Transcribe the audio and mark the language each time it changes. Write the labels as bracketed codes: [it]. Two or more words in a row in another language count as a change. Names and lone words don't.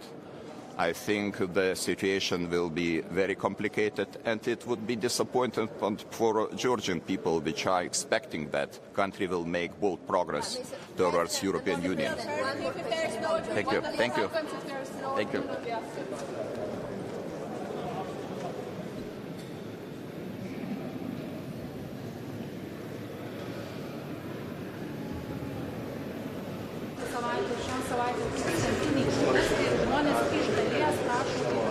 [en] I think the situation will be very complicated, and it would be disappointing for Georgian people, which are expecting that country will make bold progress towards European Union. Thank you. Thank you. Thank you. [lt] Šią savaitę tūkstantiniai protestai ir žmonės iš dalies prašo.